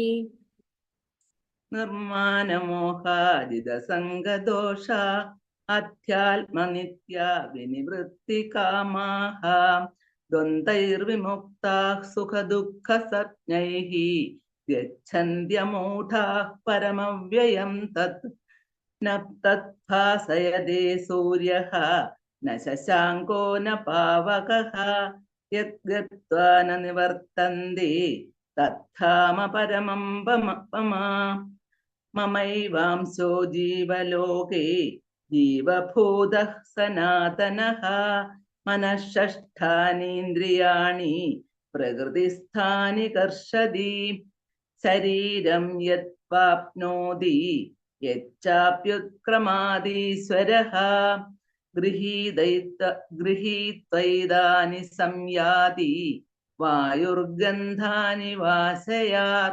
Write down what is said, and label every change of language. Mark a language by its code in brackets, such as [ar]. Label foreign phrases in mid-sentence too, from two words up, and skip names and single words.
[sa] निर्मानमोहादिदसङ्गदोष अध्यात्मनित्या विनिवृत्तिकामाः द्वन्द्वैर्विमुक्ताः सुखदुःखसज्ञैः यच्छन्त्यमूढाः परमव्ययं तत् न तत्भासयते सूर्यः न शशाङ्को न पावकः യദ്ഗത്വാ ന നിവർത്തന്തി തത്ധാമ പരമം പമാ മമൈവാംസോ ജീവലോകേ ജീവഭൂതഃ സനാതനഃ മനഃഷഷ്ഠാനീന്ദ്രിയാണി പ്രകൃതിസ്ഥാനി കർഷതി ശരീരം യത്വാപ്നോതി യച്ചാപ്യുത്ക്രമാദീശ്വരഃ ഗൃഹീത്വൈതാനി സംയാതി വായുർഗന്ധാനി വാസയാത്.